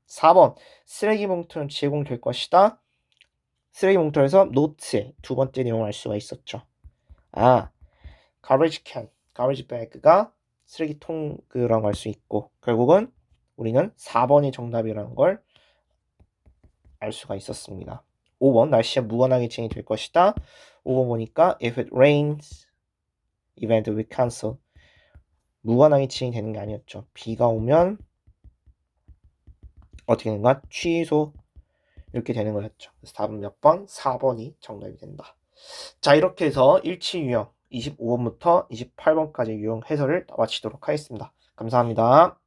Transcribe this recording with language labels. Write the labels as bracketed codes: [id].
[ko] 4번 쓰레기 봉투는 제공될 것이다. 쓰레기 봉투에서 노트에 두 번째 내용을 알 수가 있었죠. garbage can, garbage bag가 쓰레기통이라고 할 수 있고 결국은 우리는 4번이 정답이라는 걸 알 수가 있었습니다. 5번 날씨가 무관하게 진행될 것이다. 5번 보니까 [en] if it rains, event will cancel. [ko] 무관하게 진행되는 게 아니었죠. 비가 오면 어떻게 되는가? 취소 이렇게 되는 거였죠. 그래서 답은 몇 번? 4번이 정답이 된다. 자 이렇게 해서 일치 유형 25번부터 28번까지 유형 해설을 마치도록 하겠습니다. 감사합니다.